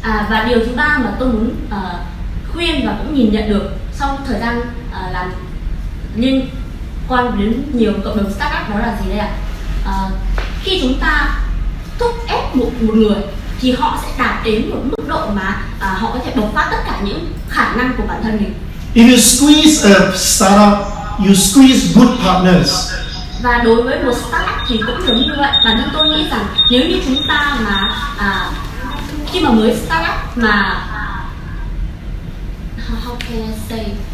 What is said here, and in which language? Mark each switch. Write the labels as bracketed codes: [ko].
[vi] Và điều thứ ba mà tôi muốn khuyên và cũng nhìn nhận được sau thời gian làm liên quan đến nhiều cộng đồng startup đó là gì đây ạ? Khi chúng ta thúc ép một người thì họ sẽ đạt đến một mức độ mà họ có thể bộc phát tất cả những khả năng của bản thân mình. [en] If you squeeze a startup, you squeeze good partners. [vi] Và đối với một startup thì cũng giống như vậy. Bản thân tôi nghĩ rằng nếu như chúng ta mà khi mà mới startup mà [en] how can I say?